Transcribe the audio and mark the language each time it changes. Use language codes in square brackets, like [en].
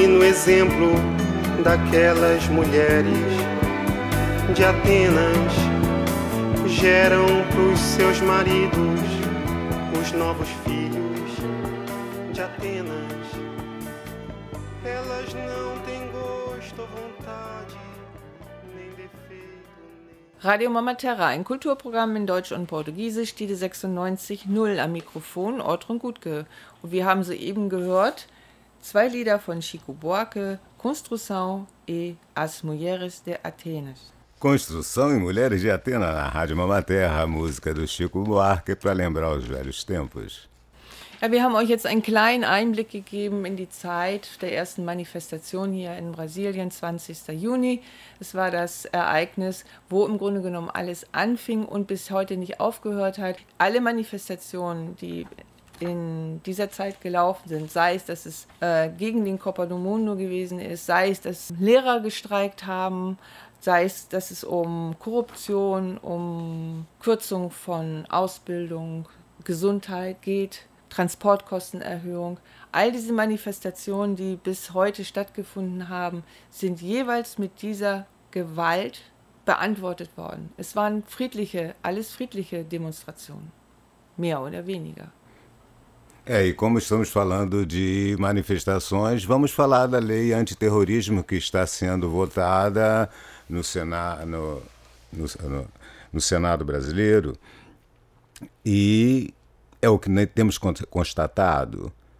[pt] Exemplo daquelas mulheres de Atenas, geram pros seus maridos os novos filhos de Atenas. Elas não têm gosto ou vontade, nem defeito. [de] Radio Mama Terra, ein Kulturprogramm in Deutsch und Portugiesisch, Tide 96.0 am Mikrofon, Ortrun Gutke. Und wir haben soeben gehört, zwei Lieder von Chico Buarque, Construção e As Mulheres de Atenas. [pt] Construção e Mulheres de Atenas, na Rádio Mama Terra, a música do Chico Buarque para lembrar os velhos tempos. [de] Ja, wir haben euch jetzt einen kleinen Einblick gegeben in die Zeit der ersten Manifestation hier in Brasilien, 20. Juni. Es war das Ereignis, wo im Grunde genommen alles anfing und bis heute nicht aufgehört hat. Alle Manifestationen, die in dieser Zeit gelaufen sind, sei es, dass es gegen den Copa do Mundo gewesen ist, sei es, dass Lehrer gestreikt haben, sei es, dass es um Korruption, um Kürzung von Ausbildung, Gesundheit geht, Transportkostenerhöhung. All diese Manifestationen, die bis heute stattgefunden haben, sind jeweils mit dieser Gewalt beantwortet worden. Es waren friedliche, alles friedliche Demonstrationen, mehr oder weniger. [pt] É, e como estamos falando de manifestações, vamos falar da lei antiterrorismo que está sendo votada no Senado brasileiro. E é o que temos constatado.